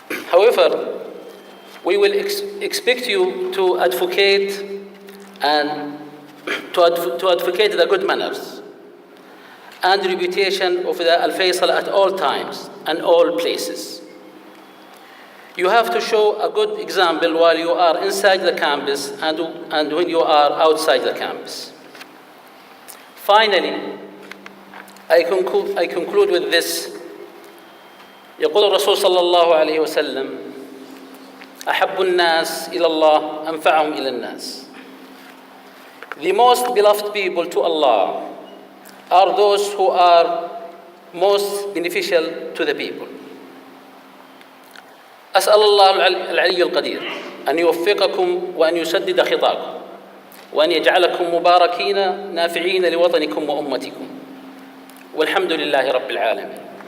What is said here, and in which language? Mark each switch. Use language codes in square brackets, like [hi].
[en] However, we will expect you to advocate and to advocate the good manners and reputation of the Al Faisal at all times and all places. You have to show a good example while you are inside the campus and when you are outside the campus. Finally, I conclude with this. [ar] يقول الرسول صلى الله عليه وسلم أحب الناس إلى الله أنفعهم إلى الناس. [en] The most beloved people to Allah are those who are most beneficial to the people. [ar] أسأل الله العلي القدير أن يوفقكم وأن يسدد خطاكم وأن يجعلكم مباركين نافعين لوطنكم وأمتكم والحمد لله رب العالمين.